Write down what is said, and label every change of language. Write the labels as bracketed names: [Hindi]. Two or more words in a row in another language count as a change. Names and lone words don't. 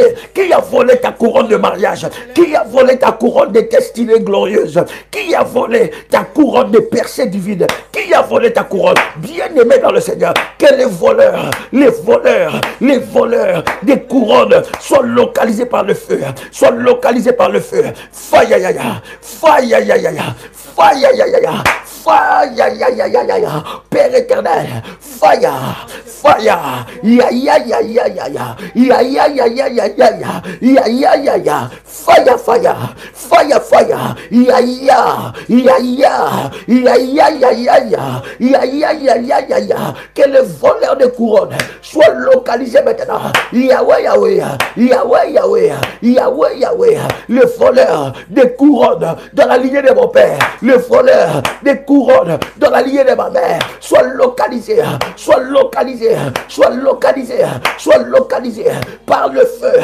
[French] Qui a volé ta couronne de mariage? Qui a volé ta couronne de destinée glorieuse? Qui a volé ta couronne de percée divine? Qui a volé ta couronne? Bien-aimé dans le Seigneur, que les voleurs des couronnes soient localisés par le feu, soient localisés par le feu. Fire ya ya, fire ya ya ya, fire ya ya ya, fire ya ya ya ya ya, Père éternel, [English] fire, fire, ya ya ya ya ya ya, ya ya ya ya ya ya ya, ya ya ya ya, fire, fire, fire, fire, ya ya, ya ya, ya ya ya ya ya, ya ya ya ya ya ya, [French] que le voleur de couronne soit localisé maintenant. Yahweh, Yahweh, Yahweh, Yahweh, Yahweh, Yahweh, le voleur des couronnes dans la lignée de mon père, le voleur des couronnes dans la lignée de ma mère, soit localisé, soit localisé, soit localisé, soit localisé par le feu.